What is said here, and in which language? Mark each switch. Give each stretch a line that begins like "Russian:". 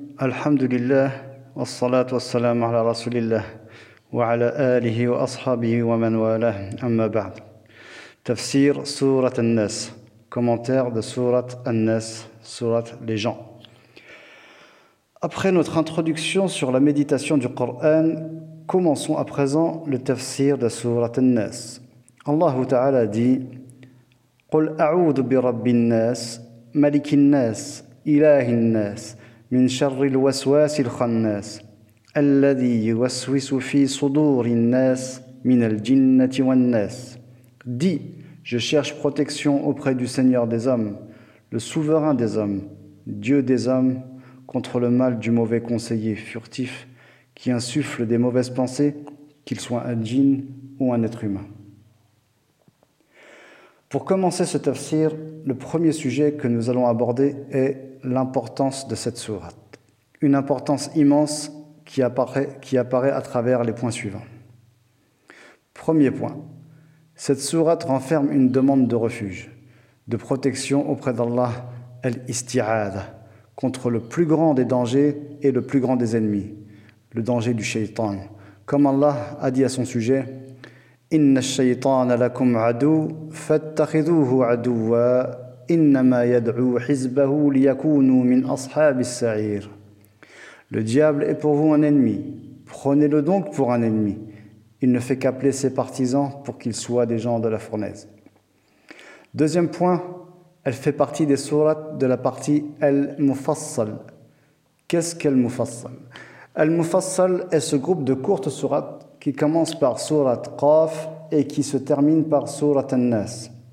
Arabic: الحمد لله والصلاة والسلام على رسول الله وعلى آله وأصحابه ومن والاه. أما بعد، تفسير سورة الناس،
French: commentaire de sourate
Arabic: الناس، سورة les gens.
French: Après notre introduction sur la méditation du Coran, commençons à présent le tafsir de sourate الناس.
Arabic: الله تعالى dit: قل أعوذ برب الناس ملك الناس إله الناس من شر الوسواس الخناس الذي يوسوس في صدور الناس من الجنة والناس.
French: Dis, je cherche protection auprès du Seigneur des hommes, le souverain des hommes, Dieu des hommes, contre le mal du mauvais conseiller furtif qui insuffle des mauvaises pensées, qu'il soit un djinn ou un être humain. Pour commencer ce tafsir, le premier sujet que nous allons aborder est l'importance de cette sourate. Une importance immense qui apparaît à travers les points suivants. Premier point, cette sourate renferme une demande de refuge, de protection auprès d'Allah, al-isti'adha, contre le plus grand des dangers et le plus grand des ennemis, le danger du shaytan. Comme Allah a dit à son sujet,
Arabic: إِنَّ الشَّيْطَانَ لَكُمْ عَدُوٌّ فَاتَّخِذُوهُ عَدُوًّا إِنَّمَا يَدْعُو حِزْبَهُ لِيَكُونُوا مِنْ أَصْحَابِ السَّعِيرِ.
French: Le diable est pour vous un ennemi, prenez-le donc pour un ennemi. Il ne fait qu'appeler ses partisans pour qu'ils soient des gens de la fournaise. Deuxième point, elle fait partie des sourates de la partie Al-Mufassal. Qu'est-ce qu'Al-Mufassal ? Al-Mufassal est ce groupe de courtes sourates qui commence par Surat Qaf et qui se termine par Surat An-Nas.